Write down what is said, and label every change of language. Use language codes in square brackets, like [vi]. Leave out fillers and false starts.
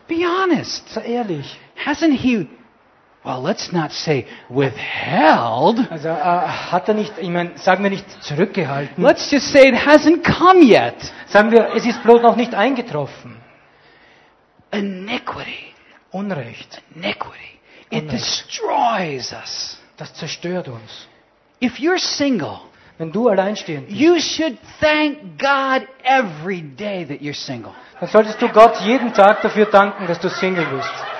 [en] Be honest. [de] Sei ehrlich. [en] Hasn't He, well, let's not say withheld. [de] Also, hat nicht, ich meine, sagen wir nicht zurückgehalten. [en] Let's just say it hasn't come yet. [de] Sagen wir, es ist bloß noch nicht eingetroffen. [en] Iniquity. [de] Unrecht. [en] Iniquity. It destroys us. [de] Das zerstört uns. [en] If you're single, [de] wenn du alleinstehend bist, [en] you should thank God every day that you're single. [de] Dann solltest du Gott jeden Tag dafür danken, dass du Single bist.